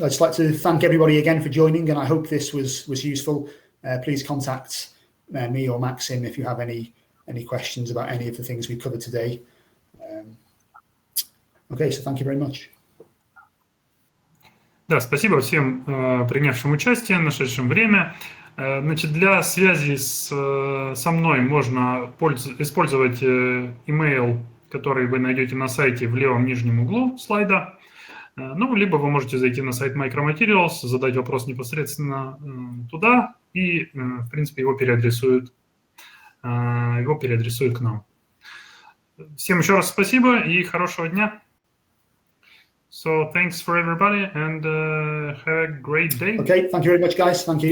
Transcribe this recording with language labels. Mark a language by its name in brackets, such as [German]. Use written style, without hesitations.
[English] I'd just like to thank everybody again for joining, and I hope this was useful. Please contact me or Maxim if you have any questions about any of the things we covered today. Okay, so thank you very much. [Russian] Да, спасибо всем принявшим участие, нашедшим время. Значит, для связи со мной можно использовать email, который вы найдете на сайте в левом нижнем углу слайда. Ну, либо вы можете зайти на сайт Micromaterials, задать вопрос непосредственно туда, и, в принципе, его переадресуют к нам. Всем еще раз спасибо и хорошего дня. [English] So thanks for everybody and have a great day. Okay, thank you very much, guys. Thank you.